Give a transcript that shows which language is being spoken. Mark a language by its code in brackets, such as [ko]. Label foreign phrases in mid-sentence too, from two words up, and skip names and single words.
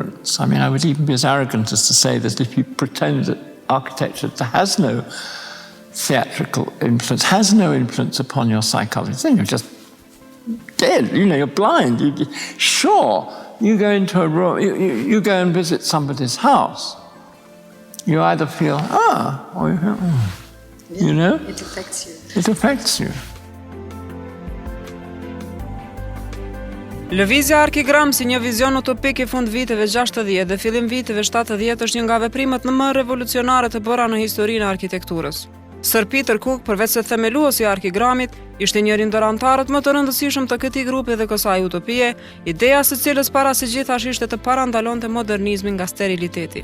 [en] I mean, I would even be as arrogant as to say that if you pretend that architecture has no theatrical influence, has no influence upon your psychology, then you're just dead. You're blind. Sure, you go into a room, you go and visit somebody's house. You either feel, or you feel, It affects you. It affects you. [sq] Lëvizja Arkigram si një vizion utopik I fund viteve 60 dhe fillim viteve 70 është një nga veprimet më revolucionare të bëra në historinë e arkitekturës. Sir Peter Cook, përveç se themeluesi I Arkigramit, ishte njëri ndër anëtarët më të rëndësishëm të këtij grupi dhe kësaj utopie, ideja së cilës para së gjithash ishte të parandalonte modernizmin nga steriliteti.